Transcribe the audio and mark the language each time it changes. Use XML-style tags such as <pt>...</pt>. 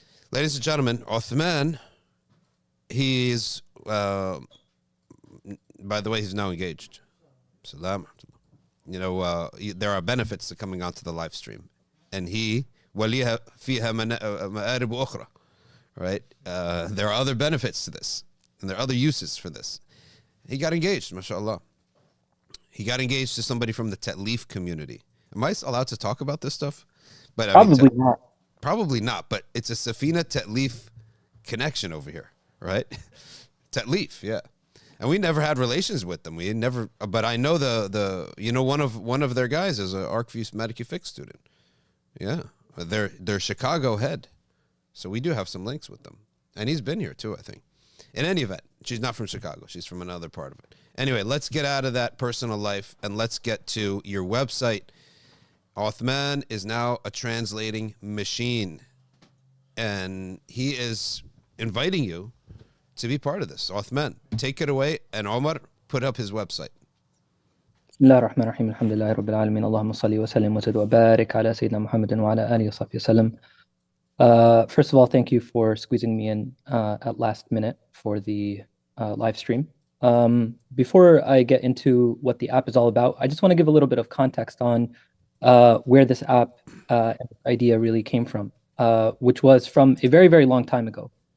<en>Ladies and gentlemen, Uthman, he's, by the way, he's now engaged. Salam. You know, there are benefits to coming onto the live stream. And he,</en> <ar>وَلِيهَا فِيهَا مَآرِبُ أُخْرَى.</ar> <en>Right? There are other benefits to this. And there are other uses for this. He got engaged, mashallah. He got engaged to somebody from the Ta'leef community. Am I allowed to talk about this stuff? But Probably not. Probably not, but it's a Safina Ta'leef connection over here, right? Ta'leef, yeah. And we never had relations with them. We never, but I know one of their guys is an ARKVIEW Medical Fix student. Yeah, they're Chicago head, so we do have some links with them, and he's been here too, I think. In any event, she's not from Chicago; she's from another part of it. Anyway, let's get out of that personal life and let's get to your website. Uthman is now a translating machine, and he is inviting you to be part of this. Uthman, take it away, and Omar, put up his website.</en> <ar>بسم الله الرحمن الرحيم الحمد لله رب العالمين اللهم صل وسلم وزد وبارك على سيدنا محمد وعلى آله وصحبه وسلم.</ar> <en>First of all, thank you for squeezing me in at last minute for the live stream. Before I get into what the app is all about, I just want to give a little bit of context on where this app idea really came from, which was from a very, very long time ago.</en>